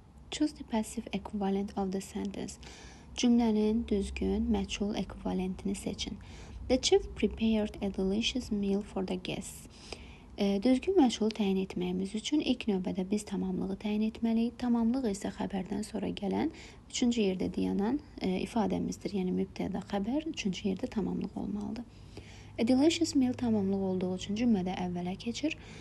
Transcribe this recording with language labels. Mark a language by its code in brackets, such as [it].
[en] Choose the passive equivalent of the sentence. [az] Cümlənin düzgün, məchul ekvivalentini seçin. [en] The chef prepared a delicious meal for the guests. [az] Düzgün məchulu təyin etməyimiz üçün ilk növbədə biz tamamlığı təyin etməliyik. Tamamlıq isə xəbərdən sonra gələn, üçüncü yerdə dayanan ifadəmizdir. Yəni mübtəda xəbər, üçüncü yerdə tamamlıq olmalıdır. [en] A delicious meal [az] tamamlıq olduğu üçün cümlədə əvvələ keçir.